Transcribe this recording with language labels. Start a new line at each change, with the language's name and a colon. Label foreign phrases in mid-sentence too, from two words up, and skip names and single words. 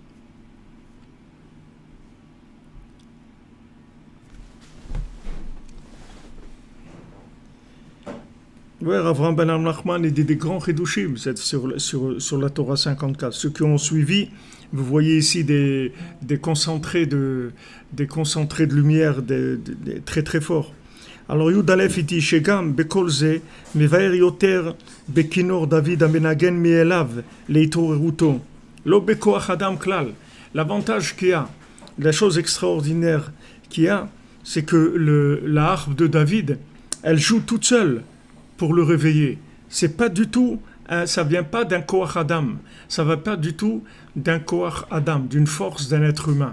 French: Oui, Avraham Ben Nachman, il dit des grands chidushim sur la Torah 54. Ceux qui ont suivi, vous voyez ici des concentrés de lumière très très forts. Alors Yudalef il dit
Hebrew: שגם בכל זה מבאר יותר בכינור דוד המנגן מאליו לאתערותו לא בכח אדם כלל.
French: L'avantage qu'il y a, la chose extraordinaire qu'il y a, c'est que la harpe de David, elle joue toute seule pour le réveiller. C'est pas du tout, ça vient pas d'un
Hebrew: כח אדם,
French: ça va pas du tout d'un
Hebrew: כח אדם,
French: d'une force d'un être humain.